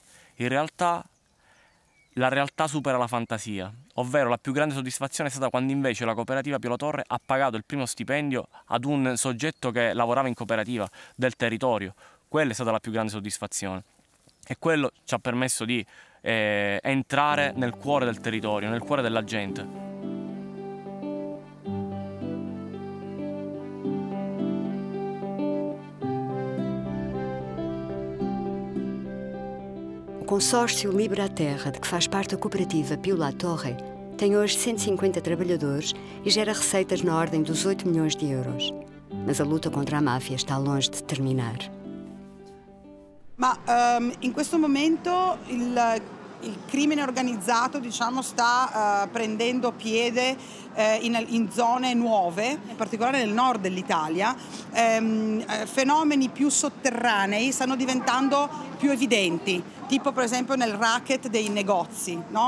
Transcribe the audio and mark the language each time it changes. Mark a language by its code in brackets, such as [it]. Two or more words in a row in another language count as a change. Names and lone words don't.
[it] In realtà la realtà supera la fantasia, ovvero la più grande soddisfazione è stata quando invece la cooperativa Pio La Torre ha pagato il primo stipendio ad un soggetto che lavorava in cooperativa del territorio. Quella è stata la più grande soddisfazione e quello ci ha permesso di entrare nel cuore del territorio, nel cuore della gente. [pt] O consórcio Libre a Terra, de que faz parte a cooperativa Pio La Torre, tem hoje 150 trabalhadores e gera receitas na ordem dos 8 milhões de euros. Mas a luta contra a máfia está longe de terminar. [it] Ma in questo momento il crimine organizzato, diciamo, sta prendendo piede in zone nuove, in particolare nel nord dell'Italia. Fenomeni più sotterranei stanno diventando più evidenti, tipo per esempio nel racket dei negozi, no?